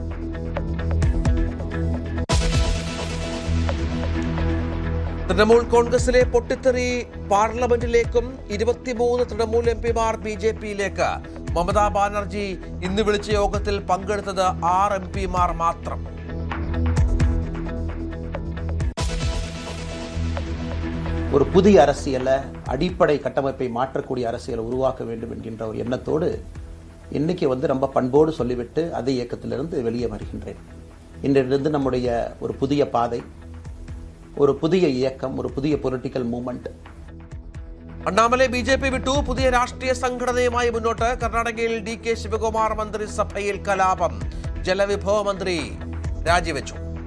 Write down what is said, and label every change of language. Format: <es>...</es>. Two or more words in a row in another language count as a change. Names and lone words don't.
<ml>തൃണമൂൽ കോൺഗ്രസിലെ പൊട്ടിത്തെറി പാർലമെന്റിലേക്കും. 23 തൃണമൂൽ MP മാർ BJPയിലേക്ക്. മമതാ ബാനർജി ഇന്ന് വിളിച്ച യോഗത്തിൽ പങ്കെടുത്തത് 6 MP മാർ മാത്രം.</ml> <ta>ஒரு புதிய அரசியலை, அடிப்படை கட்டமைப்பை மாற்றக்கூடிய அரசியலை உருவாக்க வேண்டும் என்கின்ற ஒரு எண்ணத்தோடு இன்னைக்கு ரொம்ப பண்போடு சொல்லிவிட்டு அதே இயக்கத்திலிருந்து வெளியே வருகின்றேன். இன்றிலிருந்து நம்முடைய ஒரு புதிய பாதை,</ta> <ml>ഒരു പുതിയ ഇയക്കം, ഒരു പുതിയ</ml> <en>political movement.</en> <ml>അണ്ണാമലൈ BJP വിട്ടു. പുതിയ രാഷ്ട്രീയ സംഘടനയുമായി മുന്നോട്ട്. കർണാടകയിൽ DK ശിവകുമാർ മന്ത്രിസഭയിൽ കലാപം. ജലവിഭവ മന്ത്രി രാജിവെച്ചു.</ml>